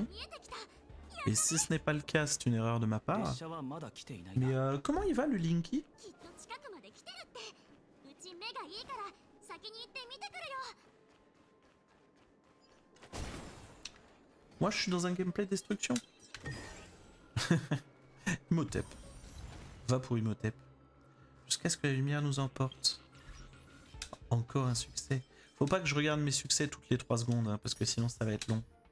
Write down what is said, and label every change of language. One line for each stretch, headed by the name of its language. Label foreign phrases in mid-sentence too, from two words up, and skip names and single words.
French: Et si ce n'est pas le cas, c'est une erreur de ma part.
Japanese: 列車はまだ来ていない。
French: Mais comment il va le Linky?
Japanese: きっと近くまで来てるってうち目がいいから先に行って見てくるよ
French: Moi je suis dans un gameplay destruction. Imhotep. Va pour Imhotep. Jusqu'à ce que la lumière nous emporte. Encore un succès. Faut pas que je regarde mes succès toutes les 3 secondes, hein, parce que sinon ça va être long.